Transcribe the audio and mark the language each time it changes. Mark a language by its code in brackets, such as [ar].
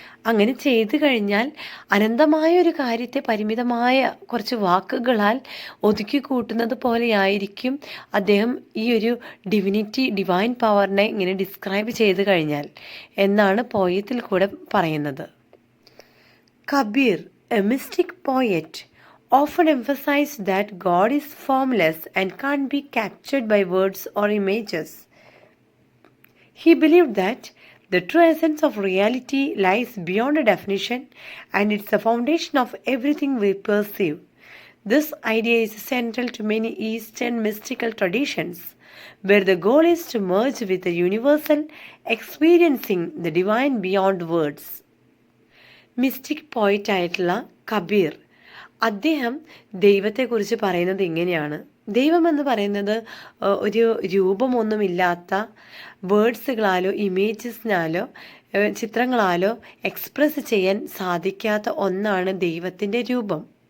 [ml] അങ്ങനെ ചെയ്തു കഴിഞ്ഞാൽ അനന്തമായ ഒരു കാര്യത്തെ പരിമിതമായ കുറച്ച് വാക്കുകളാൽ ഒതുക്കി കൂട്ടുന്നത് പോലെയായിരിക്കും അദ്ദേഹം ഈ ഒരു ഡിവൈൻ പവറിനെ ഇങ്ങനെ ഡിസ്ക്രൈബ് ചെയ്തു കഴിഞ്ഞാൽ എന്നാണ് പോയത്തിൽ കൂടെ പറയുന്നത്. [en] Kabir, a mystic poet, often emphasized that God is formless and can't be captured by words or images. He believed that the true essence of reality lies beyond a definition, and it's the foundation of everything we perceive. This idea is central to many Eastern mystical traditions, where the goal is to merge with the universal, experiencing the divine beyond words. [ml] Mystic പോയിറ്റ് ആയിട്ടുള്ള കബീർ, അദ്ദേഹം ദൈവത്തെക്കുറിച്ച് പറയുന്നത് ഇങ്ങനെയാണ്. ദൈവം എന്ന് പറയുന്നത് ഒരു രൂപമൊന്നുമില്ലാത്ത വേർഡ്സുകളാലോ ഇമേജസിനാലോ ചിത്രങ്ങളാലോ എക്സ്പ്രസ് ചെയ്യാൻ സാധിക്കാത്ത ഒന്നാണ് ദൈവത്തിൻ്റെ രൂപം.